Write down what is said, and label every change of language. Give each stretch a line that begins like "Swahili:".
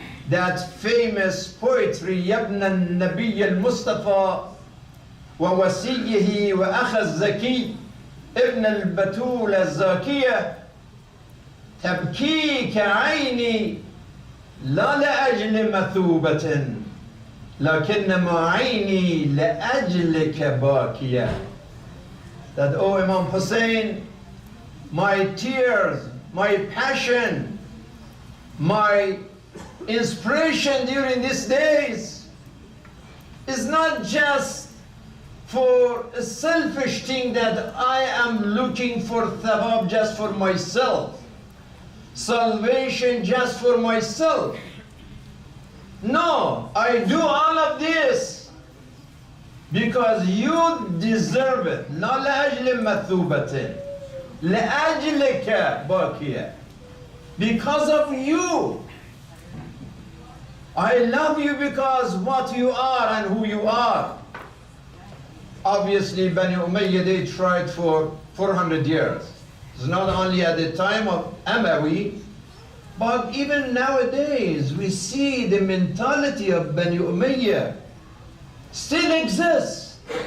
English: that famous poetry,
Arabic: يبنى النبي المصطفى ووسيه وأخ الزكي ابن البتول الزاكية تبكيك عيني لا لأجل مثوبة لكنما عيني لأجلك باكية.
English: That, oh Imam Hussein, my tears, my passion, my inspiration during these days is not just for a selfish thing that I am looking for thawab just for myself, salvation just for myself. No, I do all of this because you deserve it.
Arabic: لا لأجل مثوبة لأجلك باكية.
English: Because of you. I love you because what you are and who you are. Obviously, Bani Umayyah, they tried for 400 years. It's not only at the time of Amawi, but even nowadays, we see the mentality of Bani Umayyah still exists.